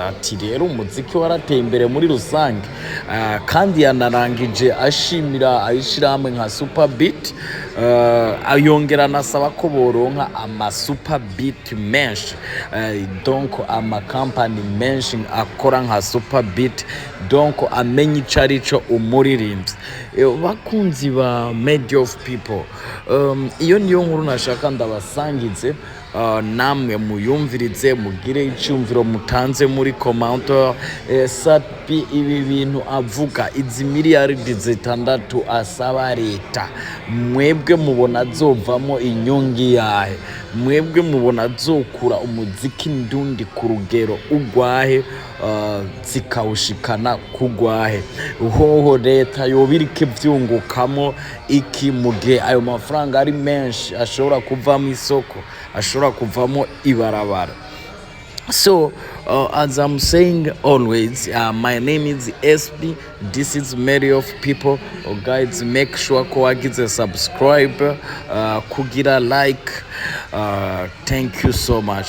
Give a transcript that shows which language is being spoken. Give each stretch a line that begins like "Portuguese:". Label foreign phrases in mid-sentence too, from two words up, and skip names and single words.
Rundi: Ati rero umuziki warateye imbere muri rusange, kandi yanarangije ashimira ayishirahamwe nka Super Beat, ayongera anasaba ko boronka ama Super Beat menshi, donc ama company menshi akora nka Super Beat, donc amenye ico arico umuririmbyi. Bakunzi ba media of people, iyo niyo nkuru nashaka ndabasangize, namwe muyumvirize mugire icyumviro mutanze muri commentaire. Sapi ibi bintu avuga, izi miliyardi 6 asaba leta, mwebwe mubona zovamo inyungi yahe? Mwebwe mubona zokura umuziki ndundi ku rugero ugwahe, zikawushikana kugwahe? Hoho leta yobirike vyungukamo iki mu gihe ayo mafaranga ari menshi ashobora kuvamo isoko, ashobora kuvamo ibarabara?
English: So as I'm saying always, my name is SP, this is Mary of People. Guys, make sure
Rundi: ko wagize subscribe, kugira like.
English: Thank you so much.